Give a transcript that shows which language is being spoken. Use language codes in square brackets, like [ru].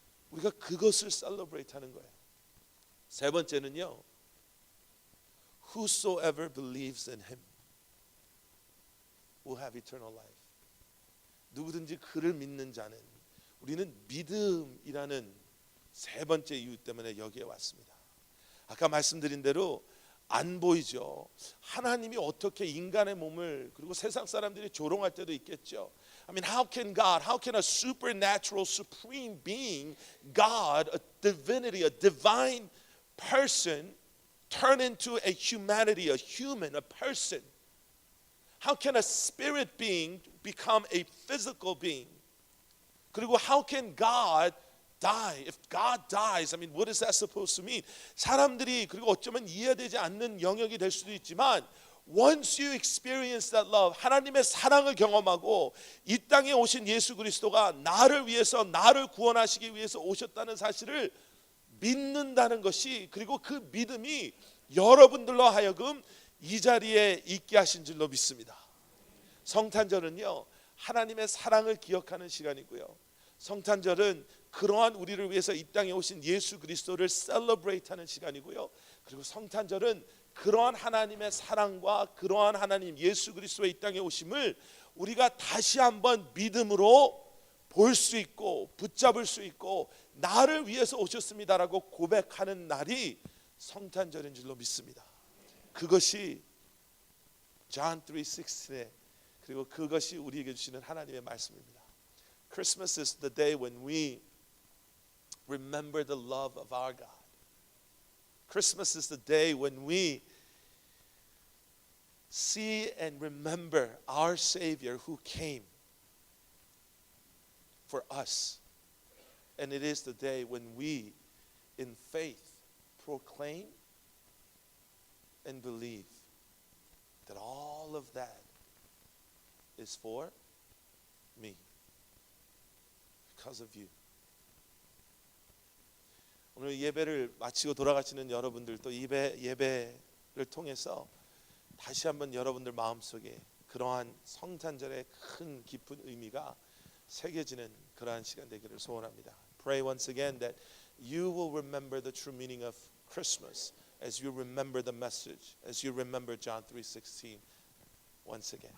[ko] 우리가 그것을 celebrate 하는 거예요. 세 번째는요, [en] whosoever believes in Him will have eternal life. [ko] 누구든지 그를 믿는 자는, 우리는 믿음이라는 세 번째 이유 때문에 여기에 왔습니다. 아까 말씀드린 대로 안 보이죠. 하나님이 어떻게 인간의 몸을, 그리고 세상 사람들이 조롱할 때도 있겠죠. [en] I mean, how can God, how can a supernatural, supreme being, God, a divinity, a divine person, turn into a humanity, a human, a person? How can a spirit being become a physical being? [ko] 그리고 [en] how can God die? If God dies, I mean, what is that supposed to mean? [ko] 사람들이, 그리고 어쩌면 이해되지 않는 영역이 될 수도 있지만 [en] once you experience that love, [ko] 하나님의 사랑을 경험하고 이 땅에 오신 예수 그리스도가 나를 위해서, 나를 구원하시기 위해서 오셨다는 사실을 믿는다는 것이, 그리고 그 믿음이 여러분들로 하여금 이 자리에 있게 하신 줄로 믿습니다. 성탄절은요, 하나님의 사랑을 기억하는 시간이고요. 성탄절은 그러한 우리를 위해서 이 땅에 오신 예수 그리스도를 셀러브레이트하는 시간이고요. 그리고 성탄절은 그러한 하나님의 사랑과 그러한 하나님 예수 그리스도의 이 땅에 오심을 우리가 다시 한번 믿음으로 볼 수 있고 붙잡을 수 있고 나를 위해서 오셨습니다라고 고백하는 날이 성탄절인 줄로 믿습니다. 그것이 John 3:16, 그리고 그것이 우리에게 주시는 하나님의 말씀입니다. [en] Christmas is the day when remember the love of our God. Christmas is the day when we see and remember our Savior who came for us. And it is the day when we, in faith, proclaim and believe that all of that is for me, because of you. [ko] 오늘 예배를 마치고 돌아가시는 여러분들 또 예배를 통해서 다시 한번 여러분들 마음속에 그러한 성탄절의 큰 깊은 의미가 새겨지는 그러한 시간 되기를 소원합니다. [en] Pray once again that you will remember the true meaning of Christmas as you remember the message, as you remember John 3:16 once again.